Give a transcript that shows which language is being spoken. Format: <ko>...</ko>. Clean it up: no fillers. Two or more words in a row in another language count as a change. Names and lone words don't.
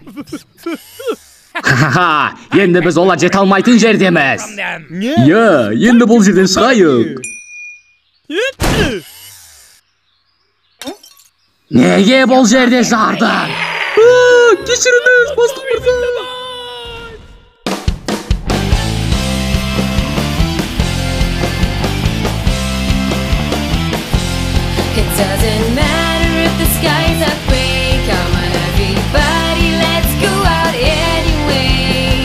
<kk>Енді біз ола жете алмайтын жердеміз. Енді бұл жерден шығайық. Неге бұл жерде жарды? Кешіріңіз, бастық мырза.</kk> <en>It doesn't matter if the skies are gray. Come on everybody, let's go out anyway.</en>